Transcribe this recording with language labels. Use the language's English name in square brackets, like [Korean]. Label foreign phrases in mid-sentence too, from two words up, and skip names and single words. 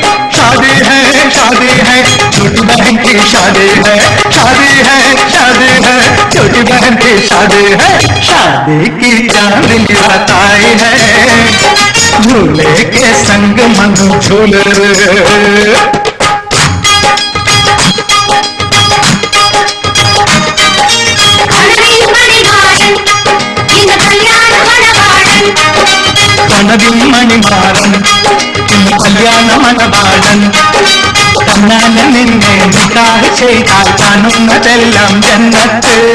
[Hindi] शादी है छोटी बहन की शादी है, शादी है छोटी बहन की शादी है। शादी की चांदनी रात आई है, झूले के संग मन झूल रे। [Malayalam] കനവിൽ മണിമാരൻ ഇന്ന് കല്യാണ മണവാളൻ, കണ്ണാന നിന്നെ നിക്കാഹ് ചെയ്താൽ കാണുന്നതെല്ലാം ജന്നത്ത്.